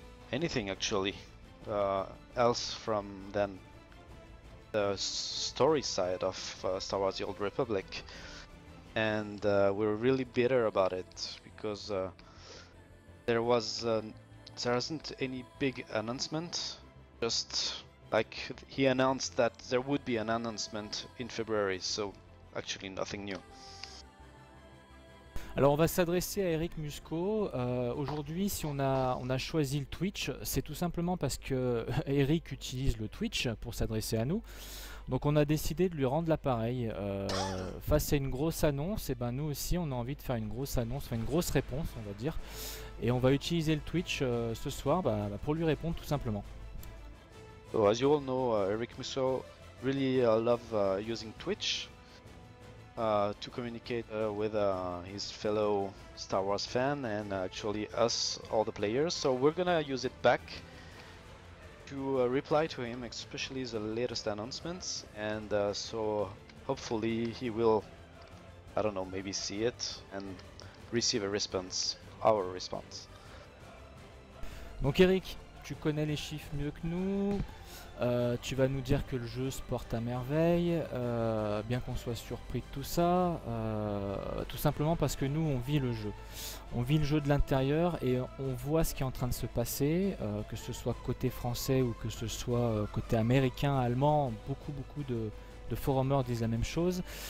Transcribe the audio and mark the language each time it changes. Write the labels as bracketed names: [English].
[English] anything actually else from then the story side of Star Wars: The Old Republic, and we're really bitter about it because there isn't any big announcement. Just like he announced that there would be an announcement in February, so actually nothing new. [French] Alors on va s'adresser à Eric Musco. Aujourd'hui, si on a choisi le Twitch, c'est tout simplement parce que Eric utilise le Twitch pour s'adresser à nous. Donc on a décidé de lui rendre l'appareil. Face à une grosse annonce, et ben nous aussi on a envie de faire une grosse annonce, enfin une grosse réponse on va dire. Et on va utiliser le Twitch ce soir pour lui répondre tout simplement. [English] So as you all know, Eric Musso really love using Twitch to communicate with his fellow Star Wars fan and actually us, all the players. So we're gonna use it back to reply to him, especially the latest announcements, and so hopefully he will, I don't know, maybe see it and receive a response, our response. [French] Donc Eric, tu connais les chiffres mieux que nous. Tu vas nous dire que le jeu se porte à merveille, bien qu'on soit surpris de tout ça, tout simplement parce que nous on vit le jeu. On vit le jeu de l'intérieur et on voit ce qui est en train de se passer, que ce soit côté français ou que ce soit côté américain, allemand, beaucoup de forumers disent la même chose.